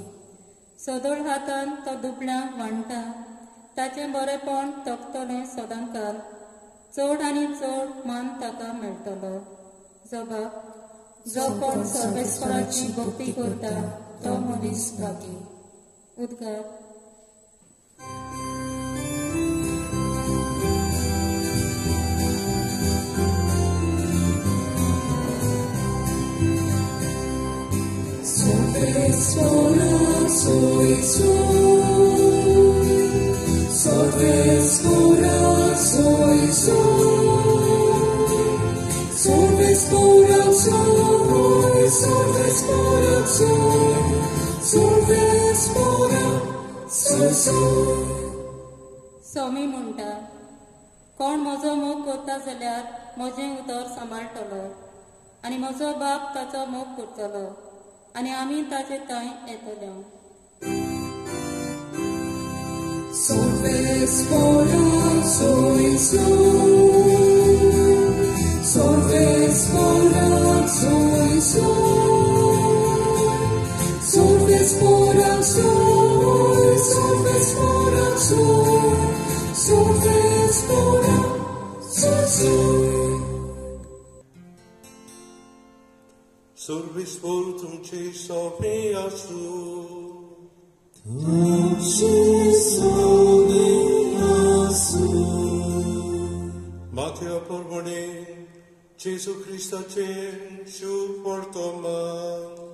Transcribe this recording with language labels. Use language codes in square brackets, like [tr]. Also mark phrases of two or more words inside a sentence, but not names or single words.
[kok] सदोळ हातान तो दुबळ्यांक वांडटा, ताचें बरेंपण तोखतलें सदांकाल. चड आनी चड मान ताका मेळटलो. जबाब: जो कोण सर्वेस्पराची भक्ती करता तो मनीस भागी. उद्गार. Sorvespora soy soy, sorvespora soy soy, sorvespora soy, sorvespora soy, sorvespora soy soy. स्वामी म्हणटा: कोण म्हजो मोग करता जाल्यार म्हजें उतर सांबाळटलो, आनी म्हजो बाप ताचो मोग करतलो, आनी आमी ताचे थंय येतल्यो. Sorvespora soy soy, sorvespora soy soy, sorvespora soy, sorvespora soy, sorvespora soy soy. Sorvespor तुमचे सोबे आसू. Matthew प्रमाणे जेसू ख्रिस्ताचे शूभ वर्तमान.